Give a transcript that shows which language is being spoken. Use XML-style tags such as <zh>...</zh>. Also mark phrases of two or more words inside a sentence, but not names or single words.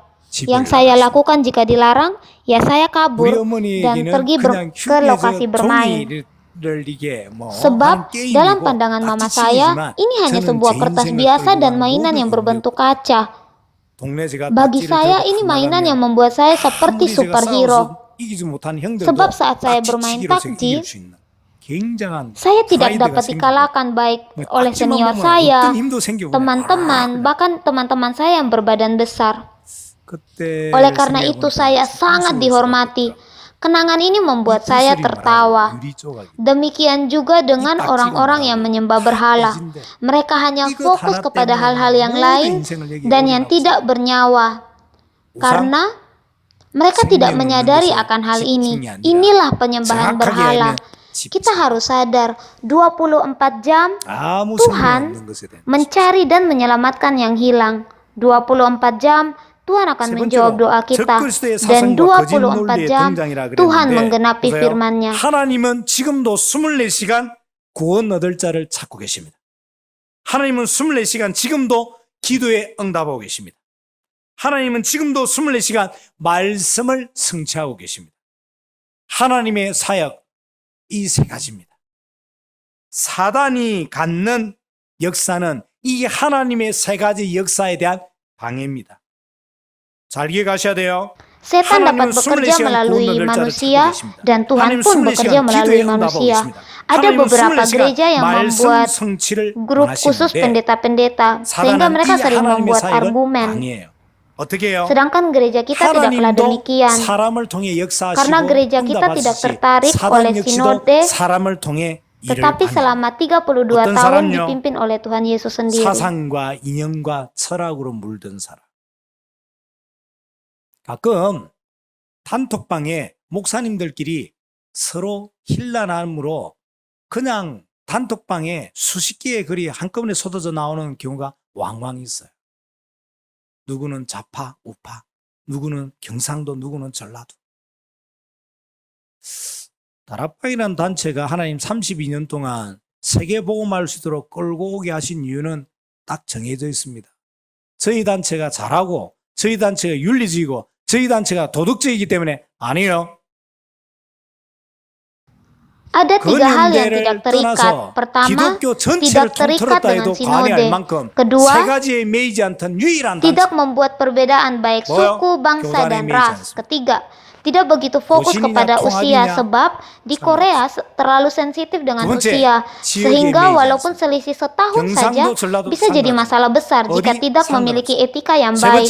<id>Yang saya lakukan jika dilarang, ya saya kabur dan pergi ke lokasi bermain. Sebab dalam pandangan mama saya, ini hanya sebuah kertas biasa dan mainan yang berbentuk kaca. Bagi saya, ini mainan yang membuat saya seperti superhero.</id> <ko>이기지 못한 형들도</ko> <id>Sebab saat saya bermain</id> <ko>딱지치기로서</ko> <id>takji,</id> <ko>이길 수 있는 굉장한</ko> <id>saya tidak</id> <ko>프라이드가</ko> <id>dapat</id> <ko>생기고</ko> <id>dikalahkan baik oleh</id> <ko>딱지만</ko> <id>senior</id> <ko>보면</ko> <id>saya,</id> <ko>어떤 힘도 생기고</ko> <id>teman-teman, bahkan teman-teman saya yang berbadan besar.</id> <ko>그때</ko> <id>Oleh karena itu saya sangat dihormati. Kenangan ini membuat saya tertawa. Demikian juga dengan orang-orang yang menyembah berhala. Mereka hanya fokus kepada hal-hal yang lain dan yang tidak bernyawa. Karena mereka tidak menyadari akan hal ini. Inilah penyembahan berhala. Kita harus sadar 24 jam Tuhan mencari dan menyelamatkan yang hilang. 24 jam Tuhan akan menjawab doa kita. Dan 24 jam Tuhan menggenapi firman-Nya.</id> <ko>하나님은 지금도 24시간 구원 얻을 자를 찾고 계십니다. 하나님은 24시간 지금도 기도에 응답하고 계십니다. 하나님은 지금도 24시간 말씀을 성취하고 계십니다. 하나님의 사역 이 세 가지입니다. 사단이 갖는 역사는 이 하나님의 세 가지 역사에 대한 방해입니다. 잘 기억하셔야 돼요.</ko> <id>Setan dapat bekerja melalui manusia dan Tuhan pun bekerja melalui manusia. Ada beberapa gereja yang membuat grup khusus pendeta-pendeta sehingga mereka sering membuat argumen. Sedangkan gereja kita tidaklah demikian. Karena gereja kita tidak tertarik oleh sinode, tetapi selama 32 tahun dipimpin oleh Tuhan Yesus sendiri.</id> <ko>사상과 이념과 철학으로 물든 사람. 가끔 단톡방에 목사님들끼리 서로 힐난함으로 그냥 단톡방에 수십 개의 글이 한꺼번에 쏟아져 나오는 경우가 왕왕 있어요. 누구는 좌파, 우파, 누구는 경상도, 누구는 전라도. 다락방이라는 단체가 하나님 32년 동안 세계복음화할 수 있도록 끌고 오게 하신 이유는 딱 정해져 있습니다. 저희 단체가 잘하고 저희 단체가 윤리적이고 저희 단체가 도덕적이기 때문에 아니에요.</ko> <id>Ada tiga hal yang tidak terikat. Pertama, tidak terikat dengan sinode. Kedua, tidak membuat perbedaan baik suku, bangsa, dan ras. Ketiga, tidak begitu fokus kepada usia sebab di Korea terlalu sensitif dengan usia sehingga walaupun selisih setahun saja bisa jadi masalah besar jika tidak memiliki etika yang baik.</id>